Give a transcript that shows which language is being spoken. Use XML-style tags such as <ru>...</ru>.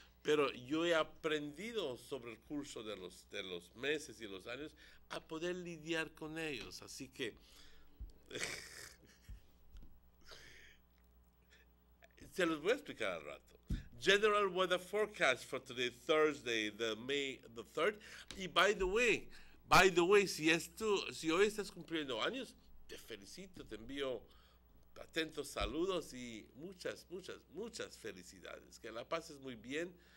<es>Pero yo he aprendido sobre el curso de los meses y los años a poder lidiar con ellos. Así que se los voy a explicar al rato.</es> <en>General weather forecast for today, Thursday, May the 3rd.</en> <es>Y</es> <en>by the way,</en> <es>si hoy estás cumpliendo años, te felicito, te envío atentos saludos y muchas felicidades. Que la pases muy bien.</es>